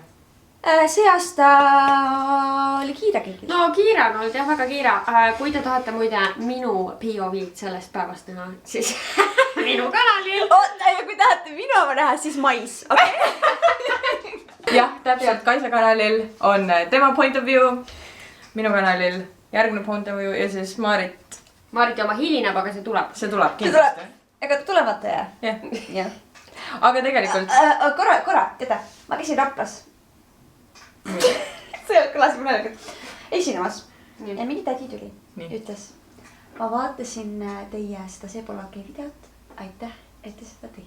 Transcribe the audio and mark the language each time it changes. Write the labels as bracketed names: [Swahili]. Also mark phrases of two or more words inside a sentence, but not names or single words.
[Estonian] See aasta oli kiire kõik. No kiire on olnud jah, väga kiire. Kui te tahate muide minu POV-d sellest päevast näha, siis minu kanalil. Ja kui tahate minu oma näha, siis mais, okei? Jah, täpselt, Kaisa kanalil on tema [English] point of view, [Estonian] minu kanalil järgmine [English] point of view [Estonian] ja siis Maarit oma hilineb, aga see tuleb. See tuleb kindlasti. Ega tulevate jah. Aga tegelikult korra, teada, ma käisin Raplas. See kõlas mõnelikult esinemas ja mingi tädi tuli, ütles, ma vaatasin teie seda Seepolaki videot, aitäh, et te seda tegite.